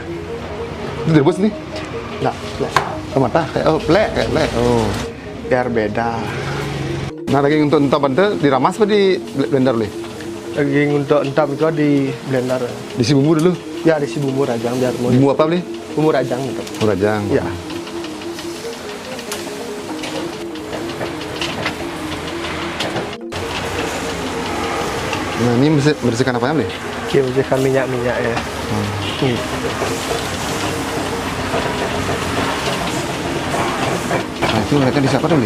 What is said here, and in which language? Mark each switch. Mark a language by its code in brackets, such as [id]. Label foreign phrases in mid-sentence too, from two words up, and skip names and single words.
[id] Itu direbus nih? Enggak, plek. Oh, mata? Kayak plek. Oh. Biar beda. Nah, daging untuk entap itu diramas apa di blender, Bli? Daging untuk entap itu di blender. Diisi bumbu dulu. Ya, diisi bumbu rajang biar mau. Bumbu apa, Bli? Bumbu rajang gitu. Bumbu rajang. Ya. Nah, ini bersihkan apanya, Bli? Oke, bersihkan minyak-minyak ya. Nih. Nah, itu mereka disiapkan, Bli?